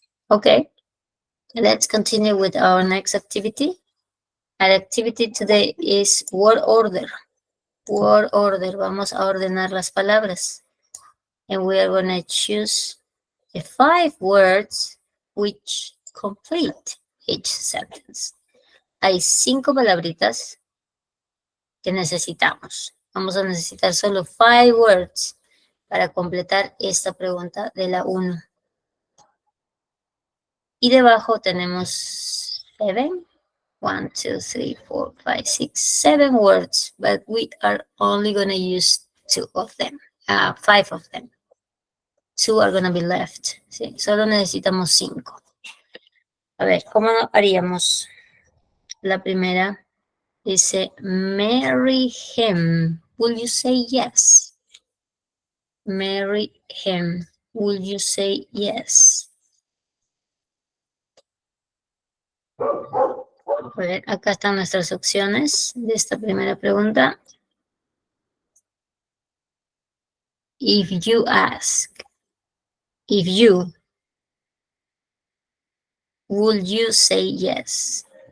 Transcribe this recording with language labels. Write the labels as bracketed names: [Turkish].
[English] Okay, let's continue with our next activity. Our activity today is word order. Word order. [Spanish] Vamos a ordenar las palabras. [English] And we are going to choose the 5 words which complete each sentence. [Spanish] Hay 5 palabritas que necesitamos. Vamos a necesitar solo 5 [English] words [Spanish] para completar esta pregunta de la 1. Y debajo tenemos 7. [English] 1, 2, 3, 4, 5, 6, 7 words, but we are only going to use 2 of them, 5 of them. 2 are gonna be left. [Spanish] Sí, solo necesitamos 5. A ver, ¿cómo haríamos? La primera dice, [English] marry him. Will you say yes? Marry him. Will you say yes? [Spanish] A ver, acá están nuestras opciones de esta primera pregunta. [English] If you ask, if you, would you say yes?